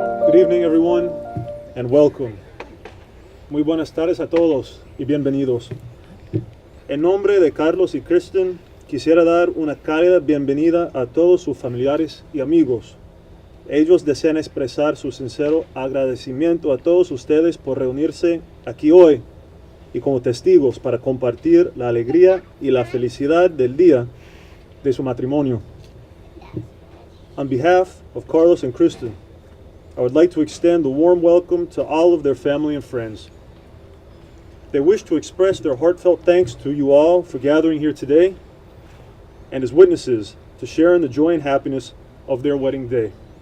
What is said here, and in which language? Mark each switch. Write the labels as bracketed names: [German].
[English] Good evening, everyone, and welcome. [Spanish] Muy buenas tardes a todos y bienvenidos. En nombre de Carlos y Kristen, quisiera dar una cálida bienvenida a todos sus familiares y amigos. Ellos desean expresar su sincero agradecimiento a todos ustedes por reunirse aquí hoy y como testigos para compartir la alegría y la felicidad del día de su matrimonio. [English] On behalf of Carlos and Kristen, I would like to extend a warm welcome to all of their family and friends. They wish to express their heartfelt thanks to you all for gathering here today and as witnesses to share in the joy and happiness of their wedding day.